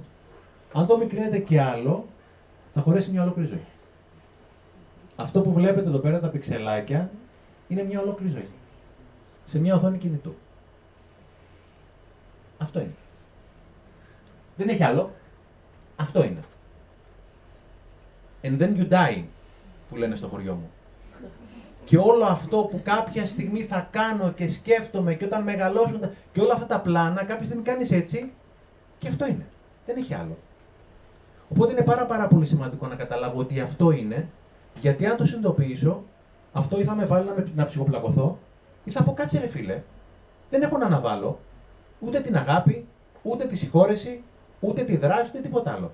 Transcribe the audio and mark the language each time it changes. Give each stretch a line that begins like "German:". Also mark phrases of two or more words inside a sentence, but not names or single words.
Greek: Αν το μικρύνετε και άλλο, θα χωρέσει μια ολόκληρη ζωή. Αυτό που βλέπετε εδώ πέρα, τα πιξελάκια, είναι μια ολόκληρη ζωή. Σε μια οθόνη κινητού. Αυτό είναι. Δεν έχει άλλο. Αυτό είναι.
English: And then you die,
Greek: που λένε στο χωριό μου. Και όλο αυτό που κάποια στιγμή θα κάνω και σκέφτομαι, και όταν μεγαλώσουν και όλα αυτά τα πλάνα, κάποια στιγμή κάνεις έτσι, και αυτό είναι. Δεν έχει άλλο. Οπότε είναι πάρα πολύ σημαντικό να καταλάβω ότι αυτό είναι, γιατί αν το συνειδητοποιήσω, αυτό ή θα με βάλει να ψυχοπλακωθώ, ή θα πω: Κάτσε ρε φίλε, δεν έχω να αναβάλω ούτε την αγάπη, ούτε τη συγχώρεση, ούτε τη δράση, ούτε τίποτα άλλο.